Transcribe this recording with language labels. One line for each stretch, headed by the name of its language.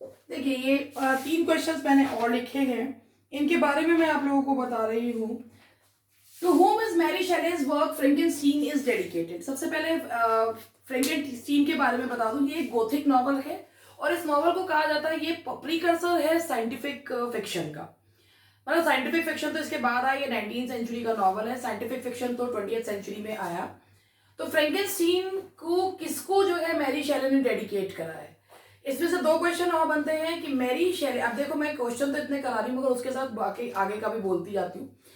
Hindi: देखिए ये 3 क्वेश्चंस मैंने और लिखे हैं, इनके बारे में मैं आप लोगों को बता रही हूँ।
English: To whom is Mary Shelley's work Frankenstein is dedicated?
Hindi: सबसे पहले फ्रेंकेनस्टीन के बारे में बता दूं, ये एक गोथिक नॉवल है और इस नॉवल को कहा जाता है ये प्रीकर्सर है साइंटिफिक फिक्शन का। मतलब साइंटिफिक फिक्शन तो इसके बाद आया, ये 19th सेंचुरी का नॉवल है, साइंटिफिक फिक्शन तो 20th सेंचुरी में आया। तो फ्रेंकेनस्टीन को किसको जो है मैरी शेले ने डेडिकेट करा है, इसमें से 2 क्वेश्चन और बनते हैं कि मैरी शेले, अब देखो मैं क्वेश्चन तो इतने करा रही हूँ मगर उसके साथ बाकी आगे का भी बोलती जाती हूँ।